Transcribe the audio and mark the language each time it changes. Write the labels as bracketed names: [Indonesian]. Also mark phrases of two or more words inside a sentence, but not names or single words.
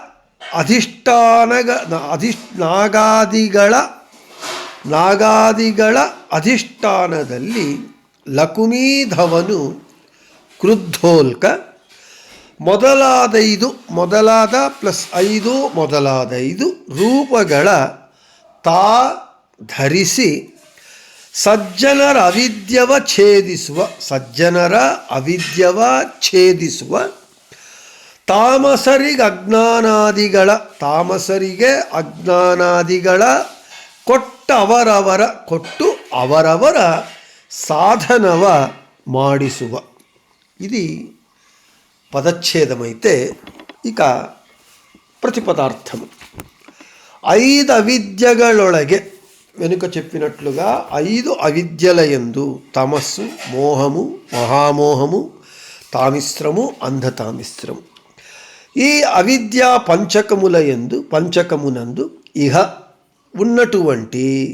[Kannada] ನಾಗಾದಿಗಳ ಅಧಿಷ್ಠಾನದಲ್ಲಿ ಲಕುಮೀಧವನು ಕ್ರುದ್ಧೋಲ್ಕ ಮೊದಲಾದ ಪ್ಲಸ್ 5 ಮೊದಲಾದ 5 ರೂಪಗಳ ತಾ ಧರಿಸಿ ಸಜ್ಜನರ ಅವಿದ್ಯವ ಛೇದಿಸುವ ತಾಮಸರಿಗೆ ಅಜ್ಞಾನಾದಿಗಳ ಕೊಟ್ಟು ಅವರವರ సాధనవ ಮಾಡಿಸುವ. [Telugu] ఇది పదచ్ఛేదమైతే ఇక ప్రతిపదార్థము. 5 అవిద్యಗಳೊಳಗೆ వెనుక చెప్పినట్లుగా 5 అవిద్యలయందు తమస్సు మోహము మహామోహము తామిశ్రము అంధతామిశ్రము ఈ అవిద్యా పంచకమునందు ఇహ ఉన్నటువంటి